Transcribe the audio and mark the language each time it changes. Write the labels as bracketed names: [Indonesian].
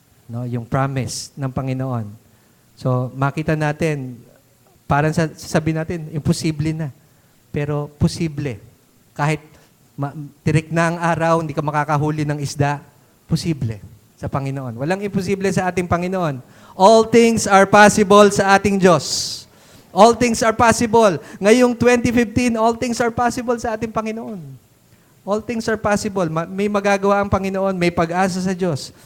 [Filipino] No? Yung promise ng Panginoon. So, makita natin, parang sasabihin natin, imposible na. Pero posible. Kahit tirik na ang araw, hindi ka makakahuli ng isda, posible sa Panginoon. Walang imposible sa ating Panginoon. [English] All things are possible [Filipino] sa ating Diyos. [English] All things are possible. [Filipino] Ngayong 2015, [English] all things are possible [Filipino] sa ating Panginoon. [English] All things are possible. [Filipino] May magagawa ang Panginoon, may pag-asa sa Diyos.